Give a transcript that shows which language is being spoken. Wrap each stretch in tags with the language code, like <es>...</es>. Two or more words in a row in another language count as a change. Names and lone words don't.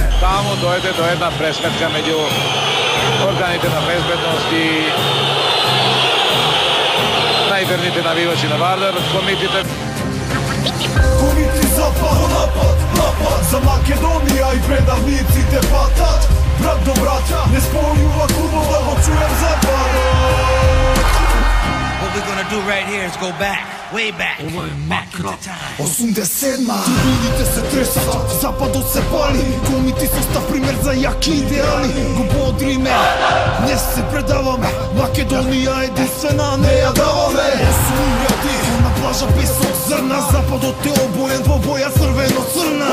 <mk>Таму дојде до една пресметка меѓу органите на безбедност и најверните навивачи на Вардар, комитите. Комити запад, напад за Македонија и предавниците патат. Брат до брат, не спојува клубов да го чуем западот.</mk> <en>What we're gonna do right here is go back, way back.</en> <mk>Ова е макрап. 87-ма, трибуните се тресат, западот се пали. Комити со став пример за јаки идеали. Го бодриме, не се предаваме. Македонија единствена, не ја даваме. 8.000 на плажа песок зрна, западот е обоен во боја црвено-црна.</mk>